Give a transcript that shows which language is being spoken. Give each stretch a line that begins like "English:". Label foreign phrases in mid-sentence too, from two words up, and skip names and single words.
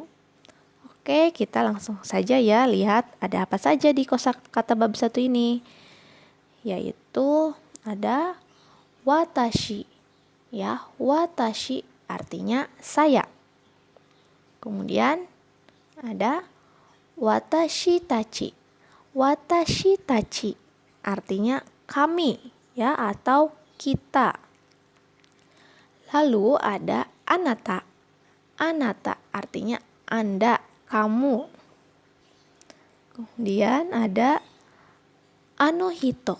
Indonesian: Oke, kita langsung saja ya lihat ada apa saja di kosakata bab 1 ini. Yaitu ada watashi. Ya, watashi artinya saya. Kemudian ada
Japanese: 私たち. 私たち
Indonesian: artinya kami ya atau kita. Lalu ada anata. Anata artinya Anda, kamu. Kemudian ada anohito.